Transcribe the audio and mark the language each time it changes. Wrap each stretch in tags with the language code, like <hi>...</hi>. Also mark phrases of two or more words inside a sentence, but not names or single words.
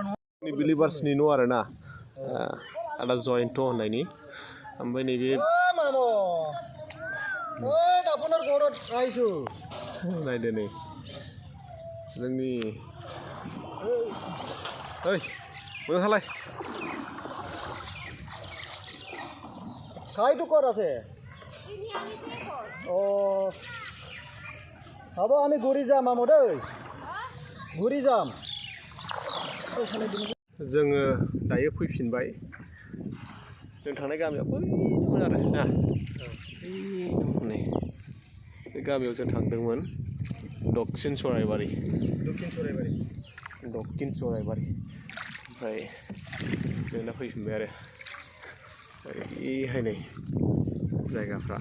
<brx>नि बिलिभार्सनि न' आरो ना आदा जयन्त होननायनि ओमफ्राय नैबे नायदो नै जोंनि ओइ मोजां सालाय</brx> <as>খাই টুকর আছে ও হব আমি ঘুরি যাম আমদে ঘুরি যাম</as> <brx>जोङो दायो फैफिनबाय जों थांनाय गामियाव बैमोन आरो ना नै बे गामियाव जों थांदोंमोन दक्षिण सराइबारि ओमफ्राय जों दा फैफिनबाय आरो ओरैहाय नै जायगाफ्रा</brx>